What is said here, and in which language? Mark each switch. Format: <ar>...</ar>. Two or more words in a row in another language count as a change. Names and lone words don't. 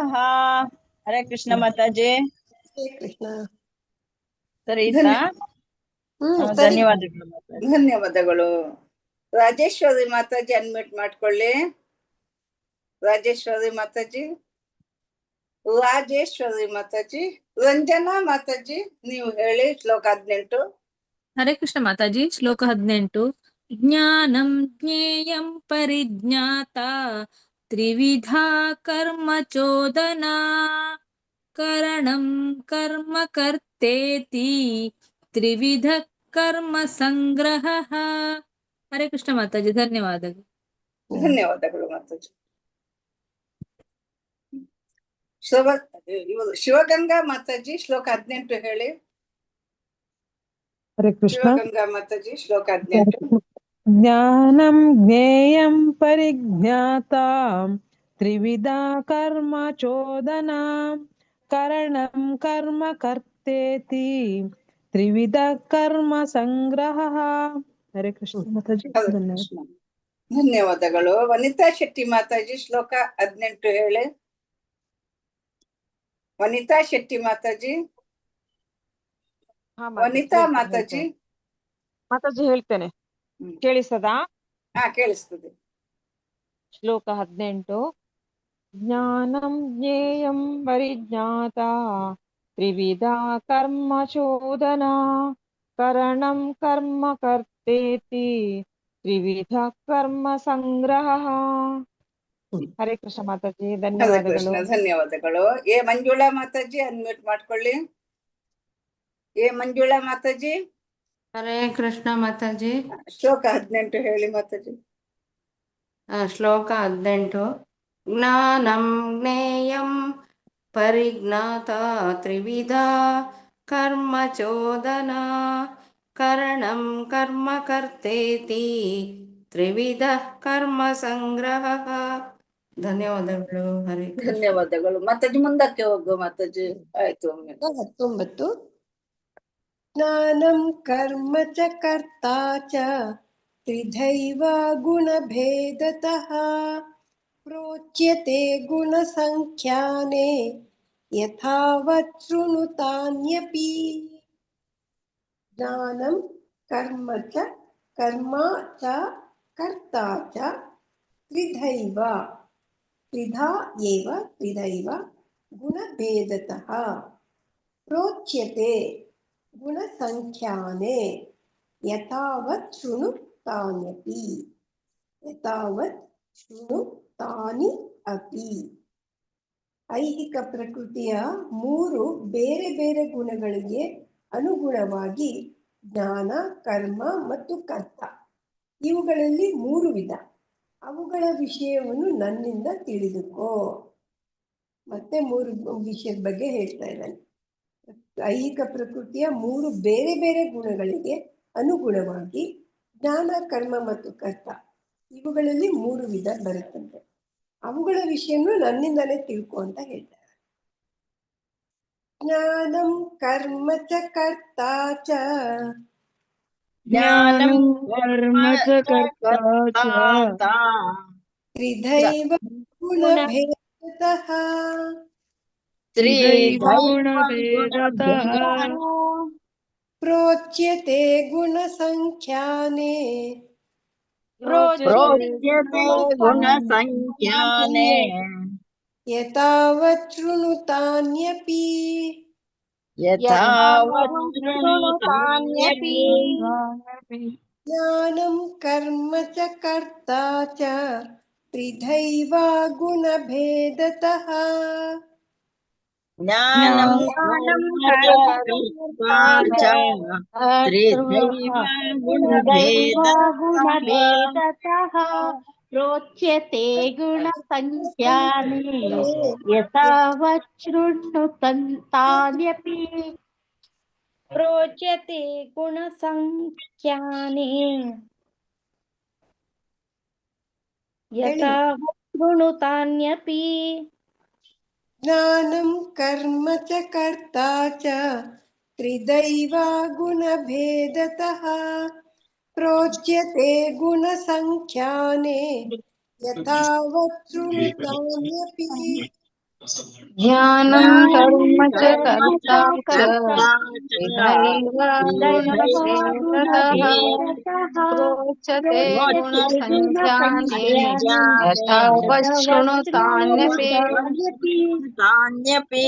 <kn>ಹರೇ ಕೃಷ್ಣ ಮಾತಾಜಿ. ಕೃಷ್ಣ. ಸರಿ ಆಯ್ತಾ? ಸರಿ. ಧನ್ಯವಾದಗಳು ಮಾತಾಜಿ. ಧನ್ಯವಾದಗಳು. ರಾಜೇಶ್ವರಿ ಮಾತಾಜಿ ಅನ್ಮ್ಯೂಟ್ ಮಾಡ್ಕೊಳ್ಳಿ. ರಾಜೇಶ್ವರಿ ಮಾತಾಜಿ, ರಾಜೇಶ್ವರಿ ಮಾತಾಜಿ. ರಂಜನಾ ಮಾತಾಜಿ, ನೀವು ಹೇಳಿ ಶ್ಲೋಕ 18. ಹರೇ ಕೃಷ್ಣ ಮಾತಾಜಿ. ಶ್ಲೋಕ 18.</kn> <sa>ಜ್ಞಾನಂ ಜ್ಞೇಯಂ ಪರಿಜ್ಞಾತ ತ್ರಿವಿಧಾ ಕರ್ಮ ಚೋದನಾ ಕರಣಂ ಕರ್ಮ ಕರ್ತೇತಿ ತ್ರಿವಿಧ ಕರ್ಮ ಸಂಗ್ರಹ.</sa> <kn>ಹರೇ ಕೃಷ್ಣ ಮಾತಾಜಿ. ಧನ್ಯವಾದಗಳು. ಧನ್ಯವಾದಗಳು ಮಾತಾಜಿ. ಶಿವಗಂಗಾ ಮಾತಾಜಿ ಶ್ಲೋಕ 18 ಹೇಳಿ. ಹರೇ ಕೃಷ್ಣ. ಶಿವಗಂಗಾ ಮಾತಾಜಿ ಶ್ಲೋಕ 18.</kn> <sa>ಜ್ಞಾನಂ ಜ್ಞೇಯಂ ಪರಿಜ್ಞಾತ ತ್ರಿವಿಧಾ ಕರ್ಮ ಚೋದನಾ ಕರಣಂ ಕರ್ಮ ಕರ್ತೇತಿ ತ್ರಿವಿಧ ಕರ್ಮ ಸಂಗ್ರಹ.</sa> <kn>ಹರೇ ಕೃಷ್ಣ ಮಾತಾಜಿ. ಧನ್ಯವಾದ. ಧನ್ಯವಾದಗಳು. ವನಿತಾ ಶೆಟ್ಟಿ ಮಾತಾಜಿ ಶ್ಲೋಕ 18 ಹೇಳಿ. ವನಿತಾ ಶೆಟ್ಟಿ ಮಾತಾಜಿ. ವನಿತಾ ಮಾತಾಜಿ. ಮಾತಾಜಿ ಹೇಳ್ತೇನೆ, ಕೇಳಿಸದಾ? ಹಾ, ಕೇಳಿಸ್ತದೆ. ಶ್ಲೋಕ 18.</kn> <sa>ಜ್ಞಾನಂ ಜ್ಞೇಯಂ ಪರಿಜ್ಞಾತ ತ್ರಿವಿಧಾ ಕರ್ಮ ಚೋದನಾ ಕರಣಂ ಕರ್ಮ ಕರ್ತೇತಿ ತ್ರಿವಿಧ ಕರ್ಮ ಸಂಗ್ರಹ.</sa> <kn>ಹರೇ ಕೃಷ್ಣ ಮಾತಾಜಿ. ಹರೇ ಧನ್ಯವಾದಗಳು. ಕೃಷ್ಣ. ಧನ್ಯವಾದಗಳು. ಎ ಮಂಜುಳಾ ಮಾತಾಜಿ ಅನ್ಮ್ಯೂಟ್ ಮಾಡ್ಕೊಳ್ಳಿ. ಎ ಮಂಜುಳಾ ಮಾತಾಜಿ. ಹರೇ ಕೃಷ್ಣ ಮಾತಾಜಿ. ಶ್ಲೋಕ 18 ಹೇಳಿ ಮಾತಾಜಿ. ಶ್ಲೋಕ 18.</kn> <sa>ಜ್ಞಾನಂ ಜ್ಞೇಯಂ ಪರಿಜ್ಞಾತ ತ್ರಿವಿಧಾ ಕರ್ಮ ಚೋದನಾ ಕರಣಂ ಕರ್ಮ ಕರ್ತೇತಿ ತ್ರಿವಿಧ ಕರ್ಮ ಸಂಗ್ರಹ.</sa> <kn>ಧನ್ಯವಾದಗಳು. ಹರೇ ಕೃಷ್ಣ. ಧನ್ಯವಾದಗಳು ಮಾತಾಜಿ. ಮುಂದಕ್ಕೆ ಹೋಗುವ ಮಾತಾಜಿ. ಆಯ್ತು. 19.</kn> <sa>ಜ್ಞಾನಂ ಕರ್ಮ ಚ ಕರ್ತಾ ಚ ತ್ರಿಧೈವ ಗುಣಭೇದತಃ ಪ್ರೋಚ್ಯತೆ ಗುಣಸಂಖ್ಯಾನೆ ಯಥಾವತ್ ಶೃಣುತಾನ್ಯಪಿ. ಜ್ಞಾನಂ ಕರ್ಮ ಚ ಕರ್ತಾ ಚ ತ್ರಿಧೈವ ತ್ರಿಧಾ ಏವ ತ್ರಿಧೈವ ಗುಣಭೇದತಃ ಪ್ರೋಚ್ಯತೆ ಗುಣಸಂಖ್ಯಾನೆ ಯಥಾವತ್ ಶೃಣು ತಾನ್ಯಪಿ. ಯಥಾವತ್ ಶೃಣು ತಾನಿ ಅಪಿ.</sa> <kn>ಐಹಿಕ ಪ್ರಕೃತಿಯ 3 ಬೇರೆ ಬೇರೆ ಗುಣಗಳಿಗೆ ಅನುಗುಣವಾಗಿ ಜ್ಞಾನ, ಕರ್ಮ ಮತ್ತು ಕರ್ತ ಇವುಗಳಲ್ಲಿ 3 ವಿಧ. ಅವುಗಳ ವಿಷಯವನ್ನು ನನ್ನಿಂದ ತಿಳಿದುಕೋ. ಮತ್ತೆ 3 ವಿಷಯದ ಬಗ್ಗೆ ಹೇಳ್ತಾ ಇದ್ದಾನೆ. ಐಹಿಕ ಪ್ರಕೃತಿಯ 3 ಬೇರೆ ಬೇರೆ ಗುಣಗಳಿಗೆ ಅನುಗುಣವಾಗಿ ಜ್ಞಾನ, ಕರ್ಮ ಮತ್ತು ಕರ್ತ ಇವುಗಳಲ್ಲಿ 3 ವಿಧ ಬರುತ್ತಂತೆ. ಅವುಗಳ ವಿಷಯವನ್ನು ನನ್ನಿಂದಲೇ ತಿಳ್ಕೊ ಅಂತ ಹೇಳ್ತಾರೆ.</kn> <sa>ಜ್ಞಾನಂ ಕರ್ಮ ಚ ಕರ್ತಾ ಚ ಜ್ಞಾನಂ ಕರ್ಮ ಚ ಕರ್ತಾ ತ್ರಿಧೈವ ಗುಣಭೇದತಃ ತ್ರಿಧೈವ ಗುಣಭೇದತಃ ಪ್ರೋಚ್ಯತೆ ಗುಣಸಂಖ್ಯಾನೆ ಪ್ರೋಚ್ಯತೆ ಗುಣಸಂಖ್ಯಾನೆ ಯಥಾವತ್ ಶೃಣುತಾನ್ಯಪಿ. ಯಥಾವತ್ ಶೃಣುತಾನ್ಯಪಿ. ಜ್ಞಾನಂ ಕರ್ಮ ಚ ಕರ್ತಾ ಚ ತ್ರಿಧೈವ ಗುಣಭೇದತಃ ಜ್ಞಾನಂ ಕರ್ಮ ಚ ಕರ್ತಾ ಚ ತ್ರಿಧೈವ ಗುಣಭೇದತಃ ಪ್ರೋಚ್ಯತೆ ಗುಣಸಂಖ್ಯಾನೆ ಯಥಾವತ್ ಶೃಣುತಾನ್ಯಪಿ. ಪ್ರೋಚ್ಯತೆ ಗುಣಸಂಖ್ಯಾನೆ ಯಥಾವತ್ ಶೃಣುತಾನ್ಯಪಿ. ಜ್ಞಾನಂ ಕರ್ಮ ಚ ಕರ್ತಾ ಚ ತ್ರಿಧೈವ ಗುಣಭೇದತಃ ಪ್ರೋಚ್ಯತೆ ಗುಣಸಂಖ್ಯಾನೆ ಯಥಾವತ್ ಶೃಣುತಾನ್ಯಪಿ. ज्ञानं कर्म च कर्ता च विधैव गुणभेदतः प्रोच्यते गुणसङ्ख्याने यथा वच्छृणुतान्यपि। तान्यपि</sa>